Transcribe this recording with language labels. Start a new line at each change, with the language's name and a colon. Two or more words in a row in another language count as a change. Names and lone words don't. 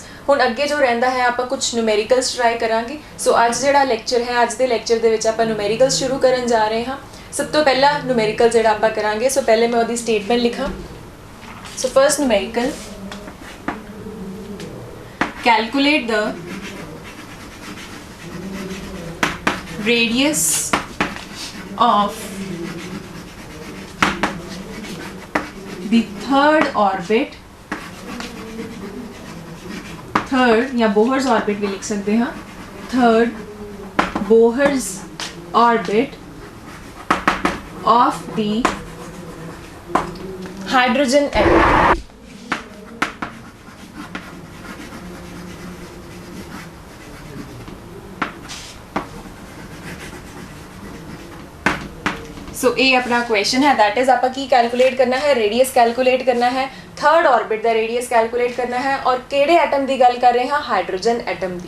Punjabi: ਹੁਣ ਅੱਗੇ ਜੋ ਰਹਿੰਦਾ ਹੈ ਆਪਾਂ ਕੁਝ ਨਿਊਮੈਰੀਕਲਸ ਟਰਾਈ ਕਰਾਂਗੇ। ਸੋ ਅੱਜ ਜਿਹੜਾ ਲੈਕਚਰ ਹੈ, ਅੱਜ ਦੇ ਲੈਕਚਰ ਦੇ ਵਿੱਚ ਆਪਾਂ ਨਿਊਮੈਰੀਕਲਸ ਸ਼ੁਰੂ ਕਰਨ ਜਾ ਰਹੇ ਹਾਂ। ਸਭ ਤੋਂ ਪਹਿਲਾ ਨਿਊਮੈਰੀਕਲ ਜਿਹੜਾ ਆਪਾਂ ਕਰਾਂਗੇ, ਸੋ ਪਹਿਲੇ ਮੈਂ ਉਹਦੀ ਸਟੇਟਮੈਂਟ ਲਿਖਾਂ।
English: so first numerical, calculate the radius of the third orbit, third या बोहर्स orbit
Hindi: भी लिख सकते हैं,
English: third बोहर्स orbit of the hydrogen atom।
Punjabi: ਸੋ ਇਹ ਆਪਣਾ ਕੁਐਸਚਨ ਹੈ,
English: that is
Punjabi: ਆਪਾਂ ਕੀ ਕੈਲਕੂਲੇਟ ਕਰਨਾ ਹੈ, ਰੇਡੀਅਸ ਕੈਲਕੂਲੇਟ ਕਰਨਾ ਹੈ,
English: third orbit
Punjabi: ਦਾ ਰੇਡੀਅਸ ਕੈਲਕੂਲੇਟ ਕਰਨਾ ਹੈ ਔਰ ਕਿਹੜੇ ਐਟਮ ਦੀ ਗੱਲ ਕਰ ਰਹੇ ਹਾਂ,
English: hydrogen atom
Punjabi: ਦੀ।